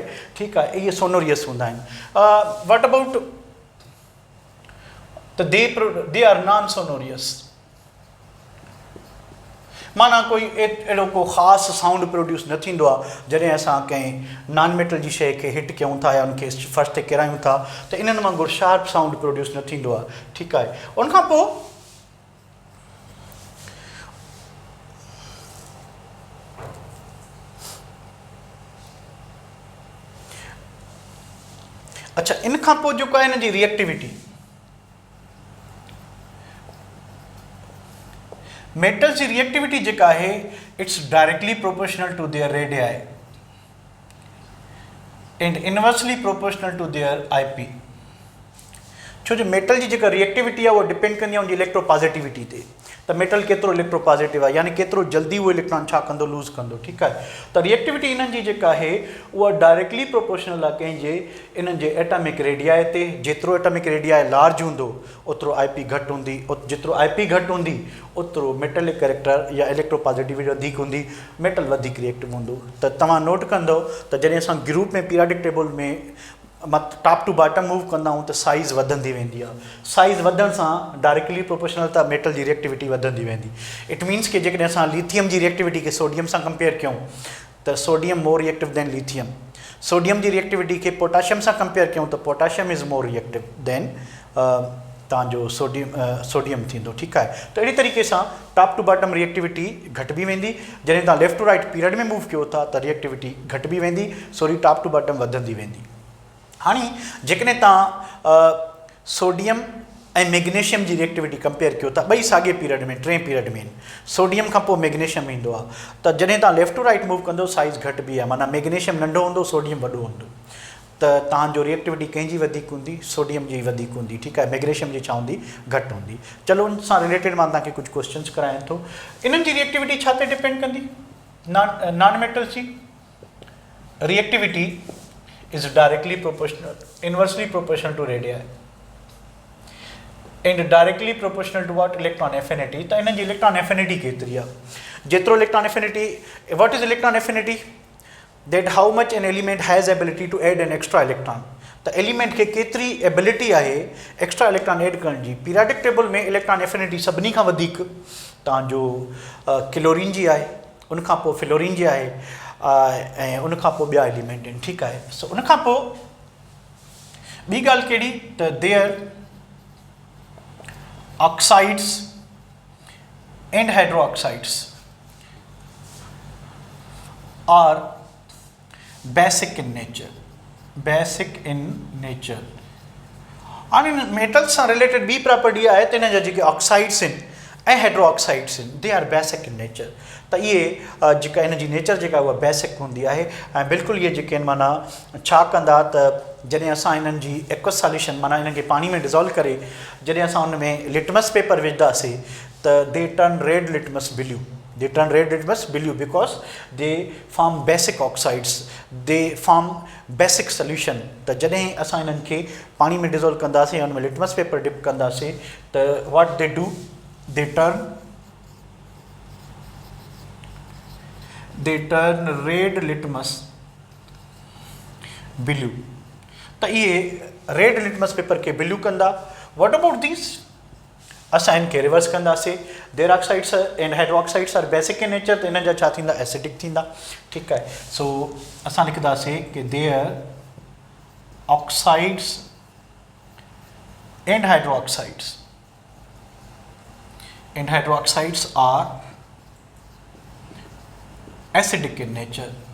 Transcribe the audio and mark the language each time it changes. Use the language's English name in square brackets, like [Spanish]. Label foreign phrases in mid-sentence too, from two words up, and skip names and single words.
[Sindhi] ठीकु आहे, इहे सोनोरियस हूंदा आहिनि। [English] what about [Sindhi] त [English] they are non sonorous, [Sindhi] माना कोई अहिड़ो को ख़ासि [English] sound produce [Sindhi] न थींदो आहे जॾहिं असां कंहिं [English] non metal [Sindhi] जी शइ खे हिट कयूं था या उनखे फर्श ते किरायूं था, त इन्हनि वांगुरु [English] sharp sound produce [Sindhi] न थींदो आहे। ठीकु आहे, उनखां पोइ अच्छा इन खां पोइ जेको आहे हिन जी रिएक्टिविटी, मेटल्स जी रिएक्टिविटी जेका आहे [English] it's directly proportional to their radii and inversely proportional to their IP. [Sindhi] छो जो मेटल जी जेका रिएक्टिविटी आहे उहा डिपेंड कंदी आहे उनजी [English] electro positivity [Sindhi] ते, त मेटल केतिरो [English] electro positive [Sindhi] आहे, यानी केतिरो जल्दी उहो इलेक्ट्रॉन छा कंदो, लूज़ कंदो। ठीकु आहे, त रिएक्टिविटी इन्हनि जी जेका आहे उहा [English] directly proportional [Sindhi] आहे कंहिंजे इन्हनि जे [English] atomic radii [Sindhi] ते। जेतिरो [English] atomic radii large [Sindhi] हूंदो ओतिरो IP घटि हूंदी, जेतिरो IP घटि हूंदी ओतिरो [English] metallic character [Sindhi] या [English] electro positivity [Sindhi] वधीक हूंदी, मेटल वधीक रिएक्टिव हूंदो। त तव्हां नोट कंदो त जॾहिं असां ग्रुप में [English] periodic table [Sindhi] में [English] top to bottom move [Sindhi] कंदा आहियूं त साइज़ वधंदी वेंदी आहे। साइज़ वधण सां [English] directly proportional [Sindhi] त मेटल जी रिएक्टिविटी वधंदी वेंदी। [English] it means [Sindhi] कि जेकॾहिं असां लिथियम जी रिएक्टिविटी खे सोडियम सां कंपेयर कयूं त सोडियम [English] more reactive than lithium, [Sindhi] सोडियम जी रिएक्टिविटी खे पोटाशियम सां कंपेयर कयूं त [English] potassium is more reactive than [Sindhi] तव्हांजो सोडियम थींदो। ठीकु आहे, त अहिड़ी तरीक़े सां [English] top to bottom reactivity [Sindhi] घटिबी वेंदी। जॾहिं तव्हां [English] left to right period [Sindhi] में मूव कयो था त रिएक्टिविटी घटिबी वेंदी, [English] sorry top to bottom [Sindhi] वधंदी वेंदी। हाणे जेकॾहिं तव्हां सोडियम ऐं मैग्नीशियम जी रिएक्टिविटी कंपेयर कयो था, ॿई साॻे पीरियड में, 3 पीरियड में, सोडियम खां पोइ मैग्नीशियम ईंदो आहे, त जॾहिं तव्हां [English] left to right move [Sindhi] कंदो साइज़ घटिबी आहे, माना मैग्नीशियम नंढो हूंदो, सोडियम वॾो हूंदो। त तव्हांजो रिएक्टिविटी कंहिंजी वधीक हूंदी, सोडियम जी वधीक हूंदी, ठीकु आहे, मैग्नीशियम जी छा हूंदी, घटि हूंदी। चलो उन सां रिलेटेड मां तव्हांखे कुझु क्वेश्चन्स करायां थो। इन्हनि जी रिएक्टिविटी छा ते डिपेंड कंदी? [English] non metals जी reactivity is directly proportional, inversely proportional to radii and directly proportional to what? electron affinity. [Sindhi] त इन्हनि जी इलेक्ट्रॉन एफिनिटी केतिरी आहे? [English] जेतिरो electron affinity, what is electron affinity? that how much an element has ability to add an extra electron. [Sindhi] त एलिमेंट खे केतिरी एबिलिटी आहे [English] extra electron add [Sindhi] करण जी। [English] periodic table [Sindhi] में [English] electron affinity [Sindhi] सभिनी खां वधीक तव्हांजो क्लोरीन जी आहे, उनखां पोइ फ्लोरीन जी आहे, ऐं उनखां पोइ ॿिया एलिमेंट आहिनि, ठीकु आहे। सो उनखां पोइ ॿी ॻाल्हि कहिड़ी? [English] त देयर oxides and hydroxides are basic in nature, basic in nature। [Sindhi] हाणे मेटल्स सां रिलेटेड ॿी प्रॉपर्टी आहे त हिन जा जेके ऑक्साइड्स आहिनि ऐं हाइड्रोक्साइड्स आहिनि [English] they are basic in nature. [Sindhi] त इहे जेका हिन जी नेचर जेका उहा बेसिक हूंदी आहे ऐं बिल्कुलु इहे जेके आहिनि माना छा कंदा त जॾहिं असां हिननि जी [English] aqueous solution [Sindhi] माना हिननि खे पाणी में डिज़ोल्व करे जॾहिं असां हुन में [English] litmus paper [Sindhi] विझंदासीं त [English] they turn red litmus blue, they turn red litmus blue because they form basic oxides, they form basic solution. [Sindhi] त जॾहिं असां हिननि खे पाणी में डिज़ोल्व कंदासीं हुन में [English] litmus paper dip [Sindhi] कंदासीं त [English] what they do? they turn red litmus blue. [Sindhi] त इहे [English] red litmus paper [Sindhi] खे ब्लू कंदा। [English] what about these? [Sindhi] असां इनखे रिवर्स कंदासीं। [English] their oxides and hydroxides are basic in nature, [Sindhi] त हिन जा छा थींदा? एसिडिक थींदा, ठीकु आहे। सो असां लिखंदासीं कि [English] their oxides and hydroxides are acidic in nature.